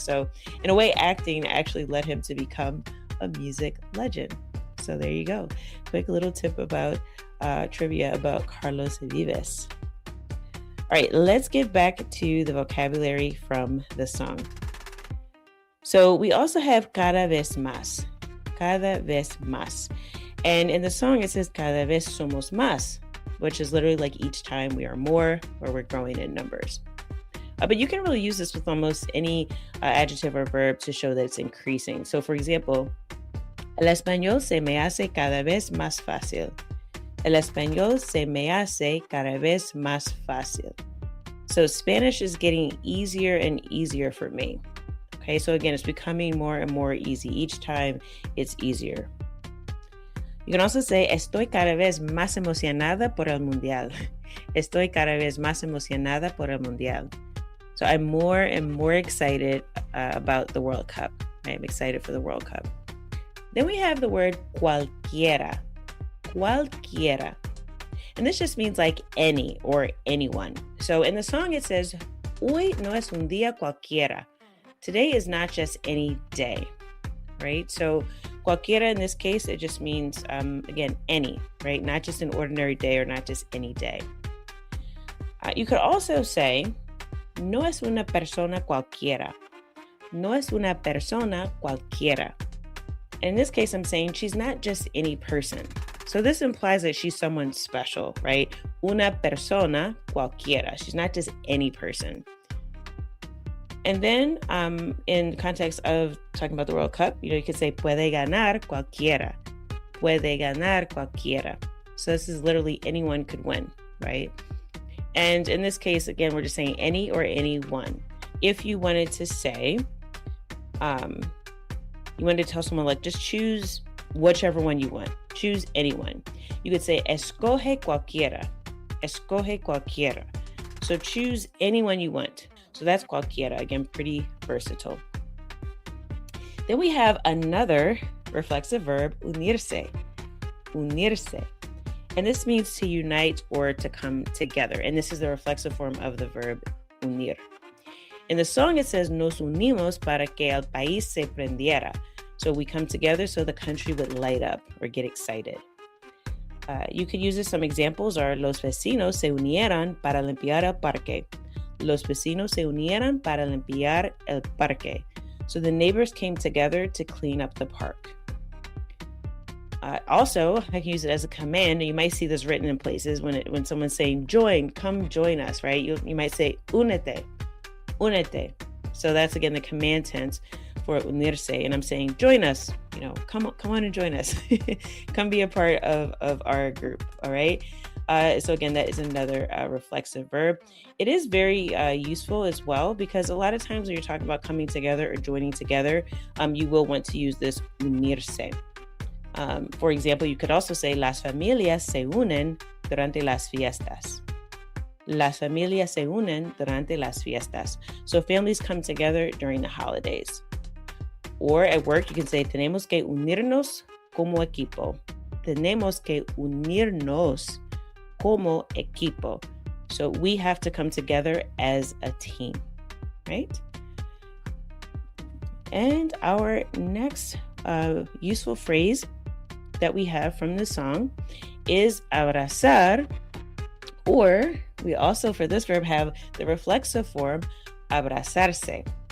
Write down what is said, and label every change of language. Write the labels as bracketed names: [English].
[English] So in a way, acting actually led him to become a music legend. So there you go. Quick little tip about trivia about Carlos Vives. All right, let's get back to the vocabulary from the song. So we also have [Spanish] cada vez más, cada vez más. [English] And in the song, it says [Spanish] cada vez somos más, [English] which is literally like each time we are more or we're growing in numbers. But you can really use this with almost any adjective or verb to show that it's increasing. So for example, [Spanish] el español se me hace cada vez más fácil. El español se me hace cada vez más fácil. [English] So Spanish is getting easier and easier for me. Okay, so again, it's becoming more and more easy. Each time it's easier. You can also say, [Spanish] estoy cada vez más emocionada por el mundial. Estoy cada vez más emocionada por el mundial. [English] So I'm more and more excited about the World Cup. I'm excited for the World Cup. Then we have the word cualquiera. Cualquiera. And this just means like any or anyone. So in the song it says, [Spanish] hoy no es un día cualquiera. [English] Today is not just any day, right? So cualquiera in this case, it just means, again, any, right? Not just an ordinary day or not just any day. You could also say, [Spanish] no es una persona cualquiera. No es una persona cualquiera. [English] And in this case, I'm saying she's not just any person. So this implies that she's someone special, right? [Spanish] Una persona cualquiera. [English] She's not just any person. And then in context of talking about the World Cup, you could say [Spanish] puede ganar cualquiera. Puede ganar cualquiera. [English] So this is literally anyone could win, right? And in this case, again, we're just saying any or anyone. If you wanted to say, you wanted to tell someone like, just choose whichever one you want. Choose anyone. You could say [Spanish] escoge cualquiera. Escoge cualquiera. [English] So choose anyone you want. So that's cualquiera, again, pretty versatile. Then we have another reflexive verb, unirse. Unirse. And this means to unite or to come together. And this is the reflexive form of the verb unir. In the song, it says, [Spanish] nos unimos para que el país se prendiera. [English] So we come together so the country would light up or get excited. You could use this. Some examples are, [Spanish] los vecinos se unieron para limpiar el parque. Los vecinos se unieron para limpiar el parque. [English] So the neighbors came together to clean up the park. Also, I can use it as a command. You might see this written in places when someone's saying, join, come join us, right? You might say, [Spanish] únete, únete. [English] So that's, again, the command tense for unirse. And I'm saying, join us, come on and join us. Come be a part of our group, all right? So again, that is another reflexive verb. It is very useful as well, because a lot of times when you're talking about coming together or joining together, you will want to use this unirse. For example, you could also say, [Spanish] las familias se unen durante las fiestas. Las familias se unen durante las fiestas. [English] So families come together during the holidays. Or at work, you can say, [Spanish] tenemos que unirnos como equipo. Tenemos que unirnos como equipo. [English] So we have to come together as a team, right? And our next useful phrase that we have from the song is abrazar, or we also, for this verb, have the reflexive form abrazarse.